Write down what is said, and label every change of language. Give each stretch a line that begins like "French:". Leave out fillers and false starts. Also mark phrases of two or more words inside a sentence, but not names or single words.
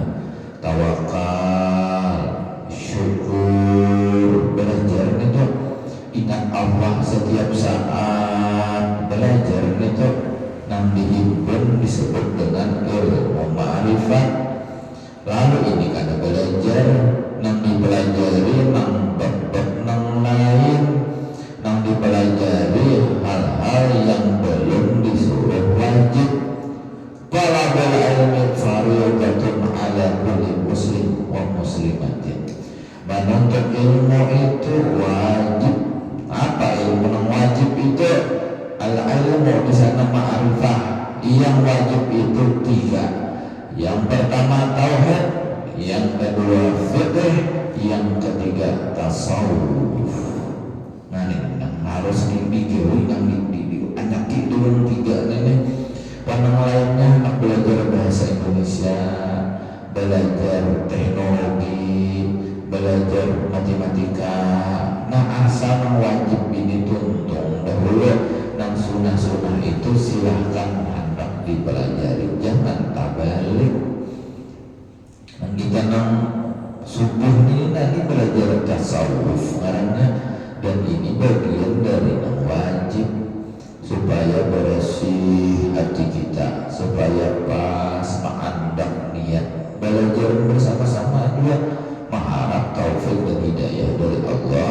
Banjar: Tawakal, syukur, belajar itu ingat Allah setiap saat, belajar itu nang dihimpun disebut dengan ilmu ma'rifat. Lalu ini kada belajar nang dipelajari nang bab-bab nang lain, nang dipelajari hal-hal yang belum disuruh wajib.
Arabic: طلب العلم فريضة على كل مسلم ومسلمة.
Indonesian: Menuntut ilmu itu wajib. Apa ilmu yang wajib itu? Al-ilmu di sana ma'rifah. Yang wajib itu 3. Yang pertama tauhid, yang kedua fiqh, yang ketiga tasawuf.
Banjar: Nah ini harus digawe nang anak itu 3 ini. Panang lainnya nak belajar bahasa Indonesia, belajar teknologi, belajar matematika. Nah asal wajib ini tuntung dahulu, nang sunah-sunah itu silahkan hendak dipelajari, jangan tabalik. Nang kita nang subuh ini nanti belajar tasawuf ngarannya, dan ini bagian dari nang wajib supaya bersih hati kita, supaya pas mengandang niat belajar bersama-sama juga mengharap taufik dan hidayah dari Allah.